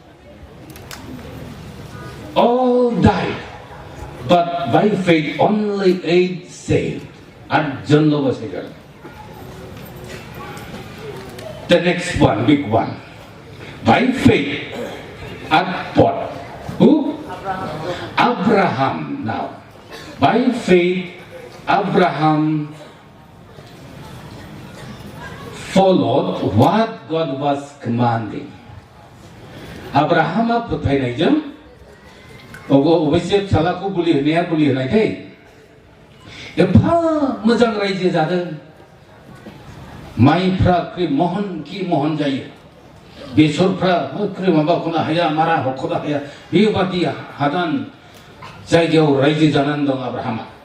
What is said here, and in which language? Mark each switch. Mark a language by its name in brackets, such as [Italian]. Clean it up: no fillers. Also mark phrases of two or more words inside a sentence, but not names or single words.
[English] all died but by faith only 8 saved 8 [Bodo] जनल' बासाय जादों [English] the next one big one by faith at what who Abraham now by faith Abraham followed what God was commanding [Bodo] Abrahama फोथायनायजों अबयसे फिसालाखौ बुलि होनाया बुलि होनायथाय एफा मोजां रायजो जादों माइफ्रा महन कि महन जायो बेसरफ्रा माबाखौनो हाया मारा हख'नो हाया बेबादि हादान जायगायाव रायजो जानानै दं आब्राहामा